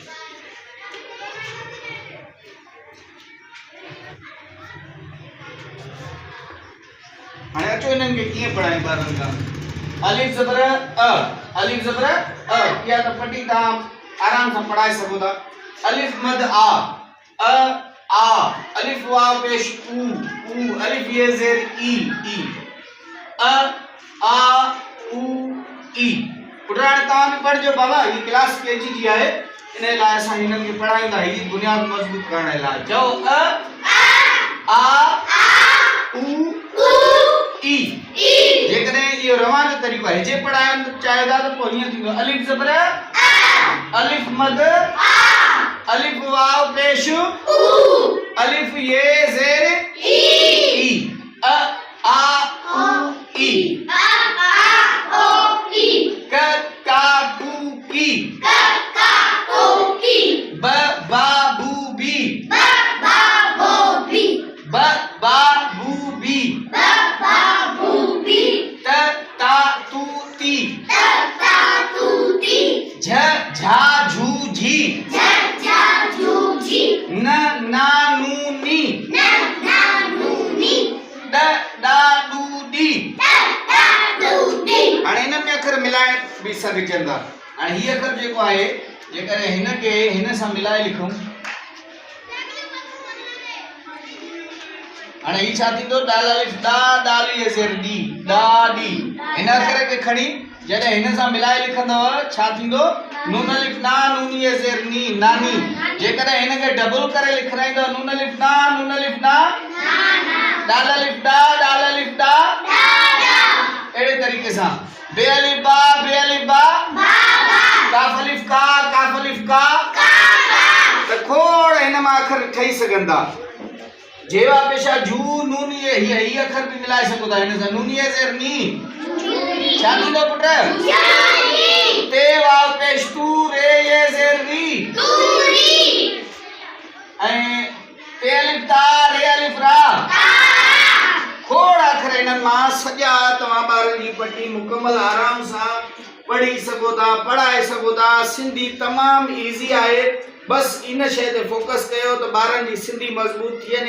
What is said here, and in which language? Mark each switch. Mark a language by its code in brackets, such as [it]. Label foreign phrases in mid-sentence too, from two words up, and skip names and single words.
[sd] हाणे अचो इन्हनि खे कीअं पढ़ायूं ॿारनि खां। अलिफ ज़बर अ, अलिफ ज़बर अ, इहा त पटी तव्हां आराम सां पढ़ाए सघो था। अलिफ मद आ, अ आ, अलिफ वाव पेश उ, उ, अलिफ ये ज़ेर ई, ई, अ आ उ ई। पुटाणे तव्हां बि पढ़जो बाबा, ही [en] class KG [sd] जी आहे, इन लाइ असां हिननि खे पढ़ाईंदा ही बुनियाद मज़बूत करण लाइ। चओ अ आ उ ई। जेकॾहिं इहो रवानो तरीक़ो आहे जे पढ़ाइण चाहियो त पोइ हीअं थींदो अलिफ ज़बर अलिफ मद अलिफ वाव पेश अलिफ ये ज़ेर ई, अ आ उ ई, क का बू की, ब बा बू बी, ब बा बू बी, त ता तू ती, झ झा झू झी, न ना नू नी, ड डा डू डी। हाणे हिन में अखर मिलाए बि सघजनि था। हाणे हीअ अखर जेको आहे जेकॾहिं हिन खे हिन सां मिलाए लिखूं, हाणे ही छा थींदो दाल अलिफ दा, दाल ये ज़ेर डी, दा डी। हिन अखर खे खणी जॾहिं हिन सां मिलाए लिखंदव छा थींदो नून अलिफ ना, नून ये ज़ेर नी, नानी। जेकॾहिं हिन खे डबल करे लिखाईंदव नून अलिफ ना, नून अलिफ ना, दाल अलिफ दा, दाल अलिफ दा, अहिड़े तरीक़े सां बे अलिफ बा, बे अलिफ बा, काफ अलिफ का, काफ अलिफ का, त खोड़ हिन मां अखर ठही सघनि था। जेवा पेशा जू नून ये ही अखर भी मिलाए सको था हिन सां। नून ये ज़ेर नी छा थींदो पुट ते वाव पेश तू, रे ये ज़ेर री, ऐं ते अलिफ ता, रे अलिफ रा। खोड़ अखर हिननि मां सॼा तव्हां ॿारनि जी पटी मुकमल आराम सां पढ़ी सघो था, पढ़ाए सघो था। सिंधी तमामु ईज़ी आहे, बस इन शइ ते फोकस कयो त ॿारनि जी सिंधी मज़बूत थी वञे।